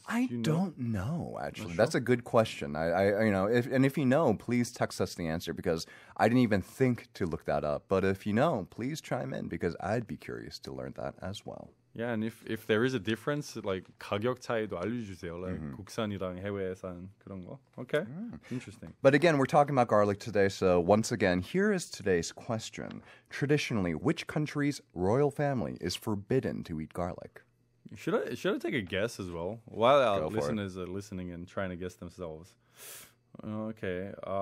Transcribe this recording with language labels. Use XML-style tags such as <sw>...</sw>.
<en>I don't know actually. That's a good question. If you know, please text us the answer because I didn't even think to look that up. But if you know, please chime in because I'd be curious to learn that as well. Yeah, and if there is a difference, like</en> <ko>가격 차이도 알려주세요. Like 국산이랑 해외산 그런 거.</ko> <en>Okay, interesting. But again, we're talking about garlic today. So once again, here is today's question. Traditionally, which country's royal family is forbidden to eat garlic? Should I take a guess as well? While our listeners are listening and trying to guess themselves. Okay.</en>